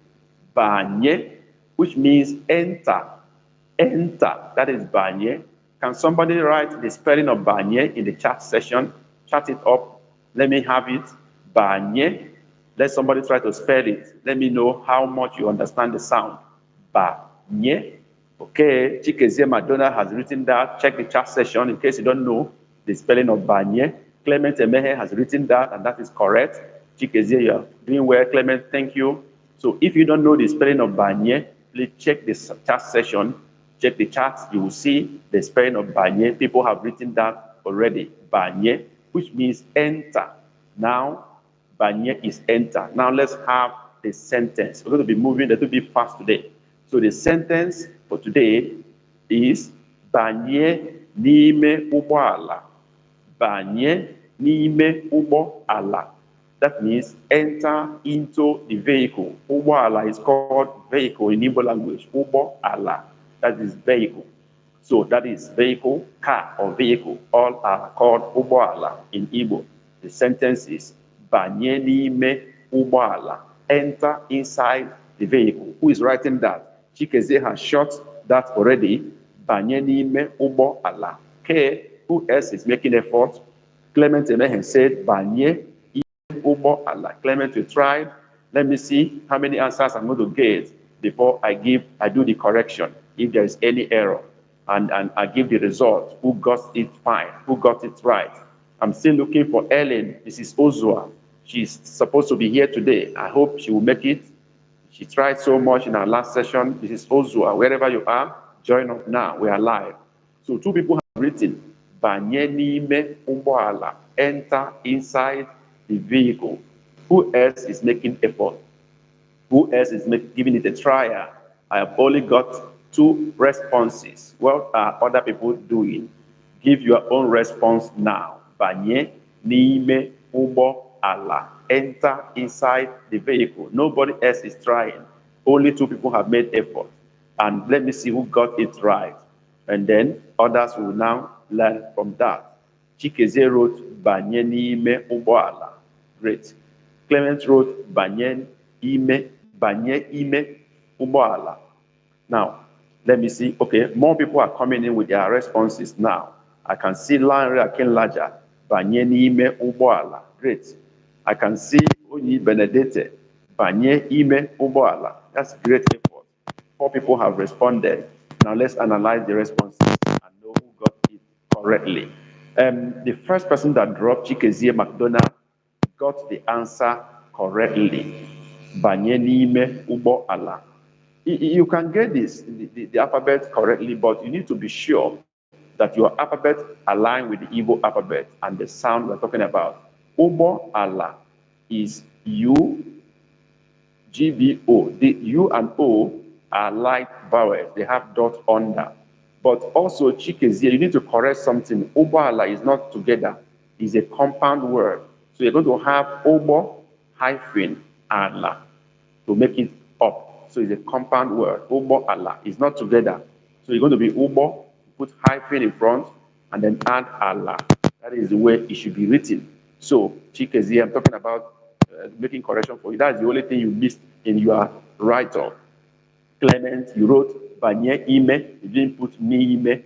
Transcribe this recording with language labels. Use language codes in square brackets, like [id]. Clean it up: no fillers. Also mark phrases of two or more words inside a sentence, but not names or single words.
[ig] Banye, [en] which means enter. Enter, that is banye. Can somebody write the spelling of banye in the chat session? Chat it up. Let me have it. Banye. Let somebody try to spell it. Let me know how much you understand the sound. Banye. Okay, Chikezie Madonna has written that. Check the chat session in case you don't know the spelling of banye. Clement Emehe has written that, and that is correct. Chikezie, you are doing well. Clement, thank you. So if you don't know the spelling of banye, please check the chat session. Check the chat, you will see the spelling of banye. People have written that already. Banye, which means enter. Now, banye is enter. Now let's have the sentence. We're going to be moving a little bit fast today. So the sentence for today is [ig] banye n'ime ụgbọala. Banye n'ime ụgbọala. [en] That means enter into the vehicle. Ụgbọala is called vehicle in Igbo language. Ụgbọala, that is vehicle. So that is vehicle, car or vehicle. All are called ụgbọala in Igbo. The sentence is [ig] banye n'ime ụgbọala. [en] Enter inside the vehicle. Who is writing that? Chikezie has shot that already. [ig] Banye n'ime ụgbọala. [en] Okay, who else is making effort? Clement Emehe said [ig] banye ụgbọala. [en] Clement, you tried. Let me see how many answers I'm going to get before I do the correction, if there is any error, and I give the result. Who got it fine? Who got it right? I'm still looking for Ellen, Mrs. Ozua. She's supposed to be here today. I hope she will make it. She tried so much in our last session. Mrs. Ozua, wherever you are, join us now. We are live. So two people have written, [ig] banye n'ime ụgbọala, [en] enter inside the vehicle. Who else is making effort? Who else is giving it a trial? I have only got 2 responses. What are other people doing? Give your own response now. [ig] Banye n'ime ụgbọala. [en] Enter inside the vehicle. Nobody else is trying. Only 2 people have made effort. And let me see who got it right. And then others will now learn from that. Chikezie wrote, [ig] banye n'ime ụgbọala. [en] Great. Clement wrote, [ig] banye ime ụgbọala. [en] Now, let me see. Okay, more people are coming in with their responses now. I can see Lanre Akinlaja, [ig] banye n'ime ụgbọala. [en] Great. I can see Onyi Benedete, [ig] banye ime ụgbọala. [en] That's great effort. 4 people have responded. Now let's analyze the responses and know who got it correctly. The first person that dropped Chikezie McDonald got the answer correctly. [ig] Banye n'ime ụgbọ ala. [en] You can get this, the alphabet correctly, but you need to be sure that your alphabet align with the Igbo alphabet and the sound we're talking about. [ig] Ụgbọ ala [en] is U, GBO. The U and O are light vowels. They have dot under. But also Chikezie, you need to correct something. Ụgbọala is not together. It's a compound word. So you're going to have Ụgbọ hyphen ala to make it up. So it's a compound word. Ụgbọala is not together. So you're going to be Ụgbọ, put hyphen in front, and then add ala. That is the way it should be written. So Chikezie, I'm talking about making correction for you. That's the only thing you missed in your write-up. Clement, you wrote [ig] Banye Ime, [en] you didn't put [ig] Ni Ime.